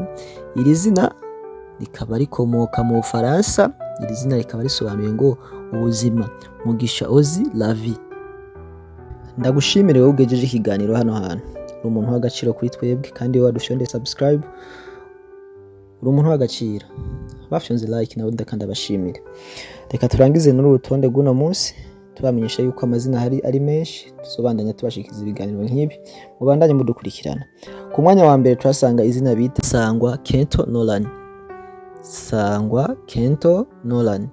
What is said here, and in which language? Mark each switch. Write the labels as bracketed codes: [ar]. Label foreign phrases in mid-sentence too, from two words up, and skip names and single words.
[rn] Iri zina rikaba rikomoka mu Bufaransa, iri zina rikaba risobanuye ngo ubuzima. Mugisha Ozi Lavi. Ndagushimire wowe ugejeje ikiganiro hano hantu. Uri umuntu w'agaciro kuri twebwe kandi wadufyonde subscribe. Uri umuntu w'agaciro. Bafyonze like nawe ndakanda bashimire. Reka turangize n'uru rutonde rw'uno munsi tubamenyesha yuko amazina ari menshi, tusobandanya tubashikiza ibiganiro nk'ibi. Mubandanye mudukurikirana. Ku mwanya wa mbere turasanga izina bita Sangwa Kento Nolan. Sangwa Kento Nolan.